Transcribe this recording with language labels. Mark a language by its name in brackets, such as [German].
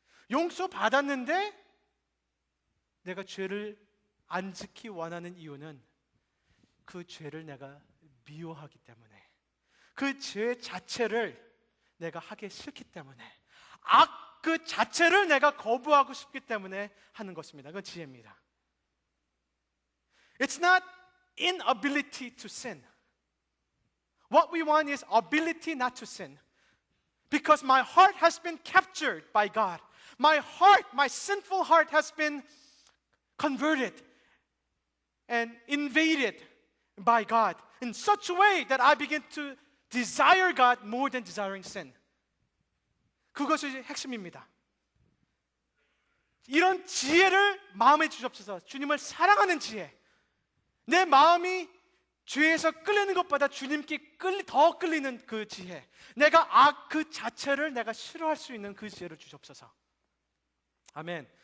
[Korean] 용서받았는데 내가 죄를 안 지키 원하는 이유는 그 죄를 내가 미워하기 때문에 그 죄 자체를 내가 하기 싫기 때문에 악 그 자체를 내가 거부하고 싶기 때문에 하는 것입니다. 그건 지혜입니다. [English] It's not inability to sin What we want is ability not to sin. Because my heart has been captured by God. My heart, my sinful heart has been converted and invaded by God in such a way that I begin to desire God more than desiring sin. [Korean] 그것이 핵심입니다. 이런 지혜를 마음에 주옵소서. 주님을 사랑하는 지혜. 내 마음이 죄에서 끌리는 것보다 주님께 더 끌리는 그 지혜. 내가 악 그 자체를 내가 싫어할 수 있는 그 지혜를 주옵소서. 아멘.